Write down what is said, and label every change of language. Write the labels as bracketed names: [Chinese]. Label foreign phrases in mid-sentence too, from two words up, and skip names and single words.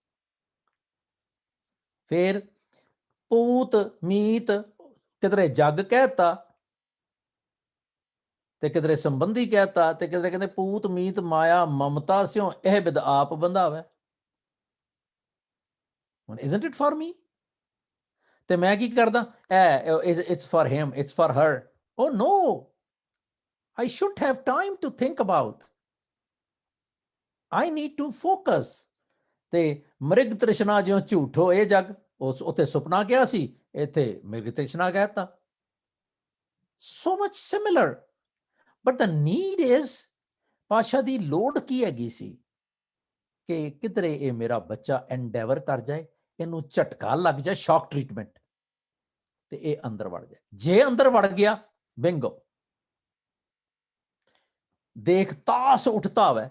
[Punjabi] ਫਿਰ ਪੂਤ ਮੀਤ ਕਿਧਰੇ ਜੱਗ ਕਹਿਤਾ ਤੇ ਕਿਧਰੇ ਸੰਬੰਧੀ ਕਹਿਤਾ ਤੇ ਕਿਧਰੇ ਕਹਿੰਦੇ ਪੂਤ ਮੀਤ ਮਾਇਆ ਮਮਤਾ ਸਿਓ ਇਹ ਬਿਦ ਆਪ ਬੰਧਾਵੇ। [English] ਹੁਣ isn't it for me? [Punjabi] ਤੇ ਮੈਂ ਕੀ ਕਰਦਾ, [English] it's for him, it's for her. Oh no, I should have time to think about. I need to focus. [Punjabi] ਤੇ ਮ੍ਰਿਗ ਤ੍ਰਿਸ਼ਨਾ ਜਿਉਂ ਝੂਠੋ ਇਹ ਜਗ, ਉਸ ਉੱਥੇ ਸੁਪਨਾ ਕਿਹਾ ਸੀ, ਇੱਥੇ ਮ੍ਰਿਗ ਤ੍ਰਿਸ਼ਨਾ ਕਹਿਤਾ। [English] So much similar. But the need is, [Punjabi] ਪਾਤਸ਼ਾਹ ਦੀ ਲੋੜ ਕੀ ਹੈਗੀ ਸੀ ਕਿ ਕਿਧਰੇ ਇਹ ਮੇਰਾ ਬੱਚਾ ਐਂਡੇਵਰ ਕਰ ਜਾਏ, ਇਹਨੂੰ ਝਟਕਾ ਲੱਗ ਜਾਏ, [English] shock treatment, [Punjabi] ਤੇ ਇਹ ਅੰਦਰ ਵੜ ਜਾਏ। ਜੇ ਅੰਦਰ ਵੜ ਗਿਆ, ਬਿੰਗੋ, ਦੇਖ ਤਾਸ ਉੱਠਤਾ ਵੈ।